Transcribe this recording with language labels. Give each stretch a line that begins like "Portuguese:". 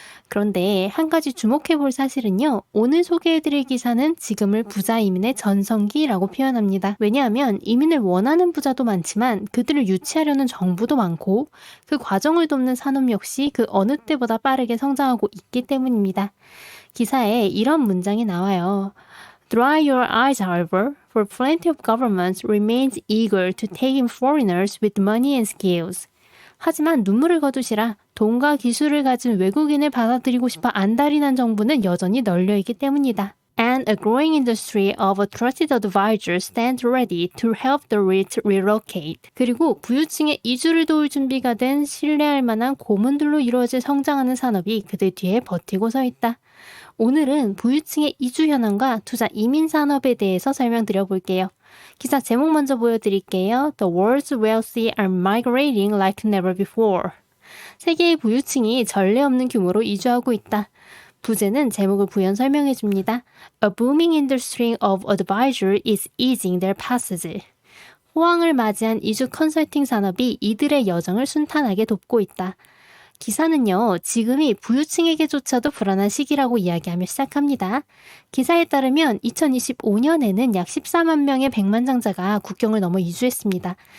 Korean: 그런데 한 가지 주목해 볼 사실은요. 오늘 소개해드릴 기사는 지금을 부자 이민의 전성기라고 표현합니다. 왜냐하면 이민을 원하는 부자도 많지만 그들을 유치하려는 정부도 많고 그 과정을 돕는 산업 역시 그 어느 때보다 빠르게 성장하고 있기 때문입니다. 기사에 이런 문장이 나와요.
English: Dry your eyes, however, for plenty of governments remains eager to take in foreigners with money and skills.
Korean: 하지만 눈물을 거두시라. 돈과 기술을 가진 외국인을 받아들이고 싶어 안달이 난 정부는 여전히 널려있기 때문이다.
English: And a growing industry of trusted advisors stands ready to help the rich relocate.
Korean: 그리고 부유층의 이주를 도울 준비가 된 신뢰할 만한 고문들로 이루어질 성장하는 산업이 그들 뒤에 버티고 서 있다. 오늘은 부유층의 이주 현황과 투자 이민 산업에 대해서 설명드려 볼게요. 기사 제목 먼저 보여드릴게요.
English: The world's wealthy are migrating like never before.
Korean: 세계의 부유층이 전례 없는 규모로 이주하고 있다. 부제는 제목을 부연 설명해 줍니다.
English: A booming industry of advisor is easing their passage.
Korean: 호황을 맞이한 이주 컨설팅 산업이 이들의 여정을 순탄하게 돕고 있다. 기사는요, 지금이 부유층에게조차도 불안한 시기라고 이야기하며 시작합니다. 기사에 따르면 2025년에는 약 14만 명의 백만장자가 국경을 넘어 이주했습니다.